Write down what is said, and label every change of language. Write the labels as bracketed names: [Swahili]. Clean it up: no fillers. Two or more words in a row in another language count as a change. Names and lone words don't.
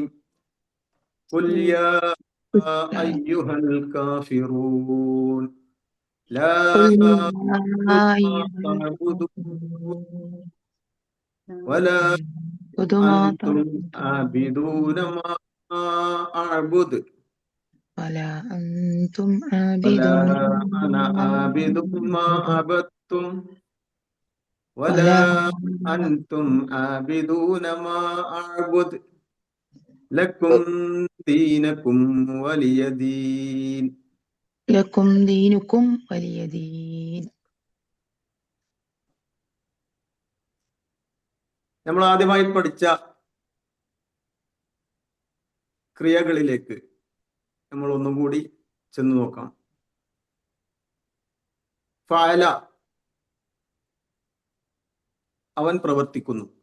[Arabic] قل يا أيها الكافرون لا أعبد ولا أنتم عابدون ما أعبد ولا أنتم ولا عابدون أنا عابد ما عبدتم ولا أنتم عابدون ما أعبد لكم دينكم ولي دين. لكم دينكم ولي دين. [Malayalam] നമ്മൾ ആദ്യമായി പഠിച്ച ക്രിയകളിലേക്ക് നമ്മൾ ഒന്നും കൂടി ചെന്ന് നോക്കാം. ഫഅല, അവൻ പ്രവർത്തിക്കുന്നു.